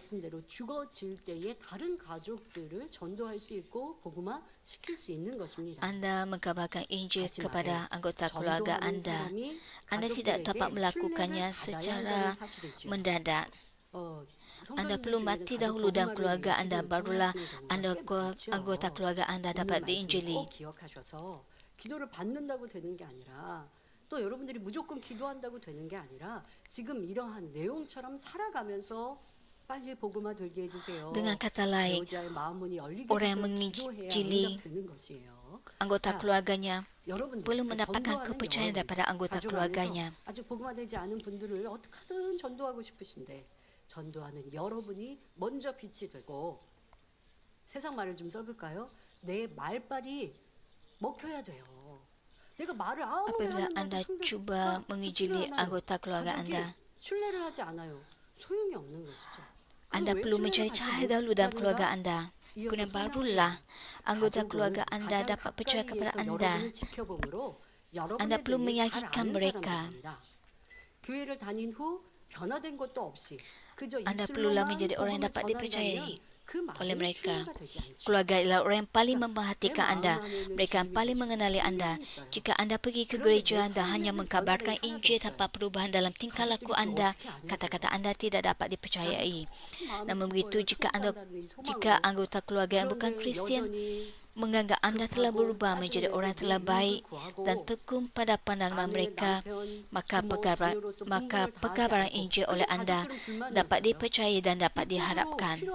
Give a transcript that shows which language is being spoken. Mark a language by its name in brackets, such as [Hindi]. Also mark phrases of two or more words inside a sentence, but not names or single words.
[Malay] Anda mengkabarkan Injil kepada anggota keluarga anda. Anda tidak dapat melakukannya secara mendadak. Anda perlu mati dahulu dalam keluarga anda, barulah anggota keluarga anda dapat diinjili. [Korean] 기도를 받는다고 되는 게 아니라 또 여러분들이 무조건 기도한다고 되는 게 아니라 지금 이러한 내용처럼 살아가면서 빨리 복음화 되게 해주세요. [Malay] Dengan kata lain, [Korean] 배우자의 마음문이 열리게 [Malay] orang yang [Korean] 기도해야 [Malay] menginjili [Korean] 응답되는 것이에요. [Malay] anggota keluarganya [Korean] 여러분들, [Malay] perlu mendapatkan [Korean] 전도하는 [Malay] kepercayaan [Korean] 여러분, [Malay] daripada anggota [Korean] 가족 [Malay] keluarganya. [Korean] 안에서 아직 복음화되지 않은 분들을 어떻게든 전도하고 싶으신데 전도하는 여러분이 먼저 빛이 되고 세상 말을 좀 써볼까요? 내 말빨이 먹혀야 돼요. 내가 말을 아무리 [Malay] Apabila [Korean] 하는데도 [Malay] anda [Korean] 상대가 [Malay] cuba mengijili [Korean] 듣지도 않아요. [Malay] anggota keluarga [Korean] 가족이 [Malay] anda, [Korean] 신뢰를 하지 않아요. 소용이 없는 것이죠. [Malay] anda perlu mencari cahaya dahulu dalam keluarga anda. Kemudian barulah anggota keluarga anda dapat percaya kepada anda. Anda perlu meyakinkan mereka. [Korean] 교회를 다닌 후 변화된 것도 없이 그저 [Malay] Anda perlulah [Korean] 입술로만 [Malay] menjadi orang yang [Korean] 복음을 [Malay] dapat dipercayai [Korean] 전한다면 그 [Malay] oleh [Korean] 말은 [Malay] mereka. [Korean] 신뢰가 되지 않죠. [Malay] Keluarga ialah orang yang paling memperhatikan anda. Mereka yang paling mengenali anda. Jika anda pergi ke gereja anda hanya mengkabarkan Injil tanpa perubahan dalam tingkah laku anda, kata-kata anda tidak dapat dipercayai. Namun begitu, jika anggota keluarga yang bukan Kristian menganggap anda telah berubah menjadi orang yang telah baik dan tekun pada pandangan mereka, maka perkabaran Injil oleh anda dapat dipercayai dan dapat diharapkan.